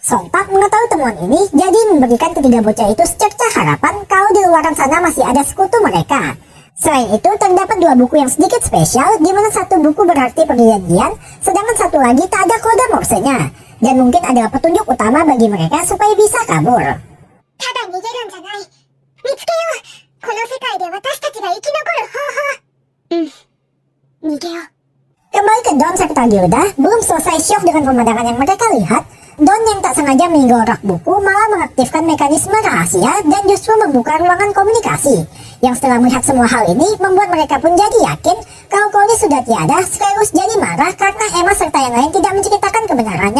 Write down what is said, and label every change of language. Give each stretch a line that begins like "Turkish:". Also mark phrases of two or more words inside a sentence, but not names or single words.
Indonesian: Sontak mengetahui temuan ini, jadi memberikan ketiga bocah itu secerca harapan kalau di luar sana masih ada sekutu mereka. Selain itu, terdapat dua buku yang sedikit spesial, di mana satu buku berarti perjanjian, sedangkan satu lagi tak ada kode morsenya, dan mungkin adalah petunjuk utama bagi mereka supaya bisa kabur.
Japanese: ただ逃げるんじゃない。見つけよう。この世界で私たちが生き残る方法。逃げよう。
Indonesian: Kembali ke Don serta Gilda, belum selesai syok dengan pemandangan yang mereka lihat, Don yang tak sengaja menggorok buku malah mengaktifkan mekanisme rahasia dan justru membuka ruangan komunikasi. Yang setelah melihat semua hal ini, membuat mereka pun jadi yakin kalau Cody sudah tiada, sekaligus jadi marah karena Emma serta yang lain tidak menceritakan kebenarannya.